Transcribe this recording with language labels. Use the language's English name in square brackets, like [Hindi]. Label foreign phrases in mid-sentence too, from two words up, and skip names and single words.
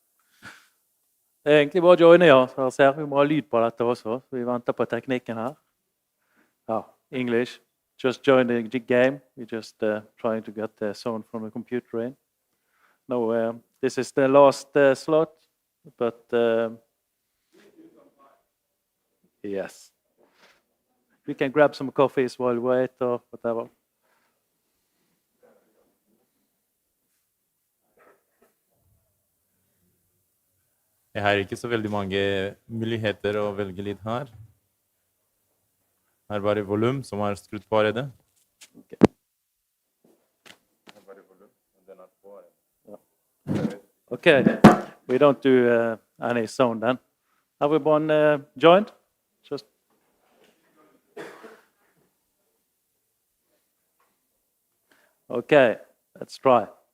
[Norwegian] Det er egentlig bare å joine, ja. Så jeg ser vi må ha lyd på dette også. Så vi venter på teknikken her. Ja, [English] English. Just join the game. We're just trying to get the sound from the computer in. No, this is the last slot, but yes. We can grab some coffees while we wait or whatever. [Norwegian] Jeg har ikke så veldig mange muligheter å velge litt her. Her er bare volum som er skrudd på allerede. [English] Okay, we don't do any sound then. Everyone joined? Just okay, let's try.